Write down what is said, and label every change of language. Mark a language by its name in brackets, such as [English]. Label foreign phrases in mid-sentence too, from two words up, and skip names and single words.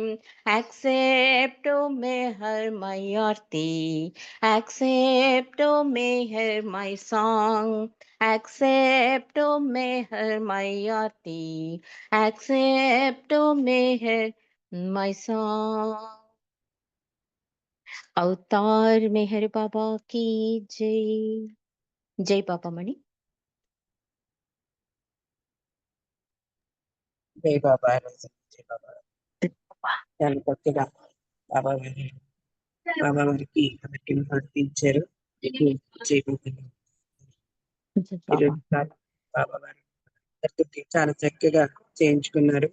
[English] Accept, O Meher, my arti. Accept, O Meher, my song. Accept, O Meher, my arti. Accept, O Meher, my song. [Hindi] अवतार मेहर बाबा की जय. जय बाबा मणि. [Telugu] జై బాబా జై బాబా. చాలా కొత్తగా బాబా వారికి కమిటీని నడిపించారు. జై బాబా. ఈరోజు బాబా వారు అందరికీ చాలా చక్కగా చేయించుకున్నారు.